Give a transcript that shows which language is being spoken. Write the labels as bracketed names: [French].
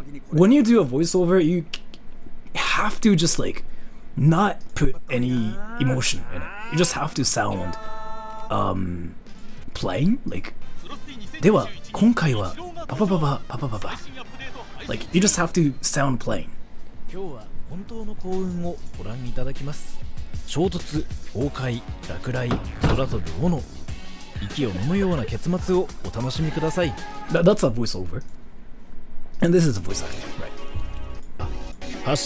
[English] When you do a voiceover, you have to just like not put any emotion in it. You just have to sound plain, like [Japanese] では今回はパパパパパパパパ [English] Like you just have to sound plain. [Japanese] 今日は本当の幸運をご覧いただきます。衝突、崩壊、落雷、空飛ぶ斧、息を飲むような結末をお楽しみください。 [English] That's a voiceover. And this is a voice acting, right?